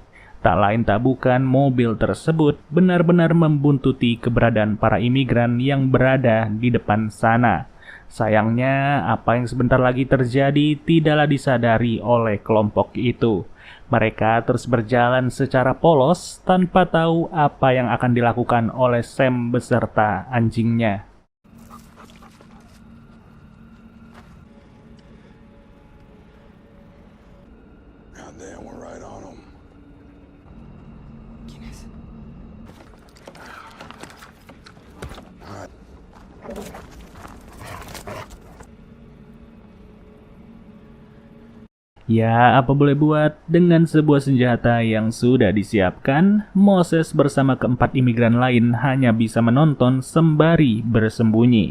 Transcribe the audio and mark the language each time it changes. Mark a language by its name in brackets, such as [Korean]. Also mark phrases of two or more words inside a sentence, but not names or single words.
[Indonesian] Tak lain tak bukan mobil tersebut benar-benar membuntuti keberadaan para imigran yang berada di depan sana. Sayangnya, apa yang sebentar lagi terjadi tidaklah disadari oleh kelompok itu. Mereka terus berjalan secara polos tanpa tahu apa yang akan dilakukan oleh Sam beserta anjingnya. [English] Goddamn, we're right on them. [Spanish] ¿Quién es? [Indonesian] Ya, apa boleh buat, dengan sebuah senjata yang sudah disiapkan, Moses bersama keempat imigran lain hanya bisa menonton sembari bersembunyi.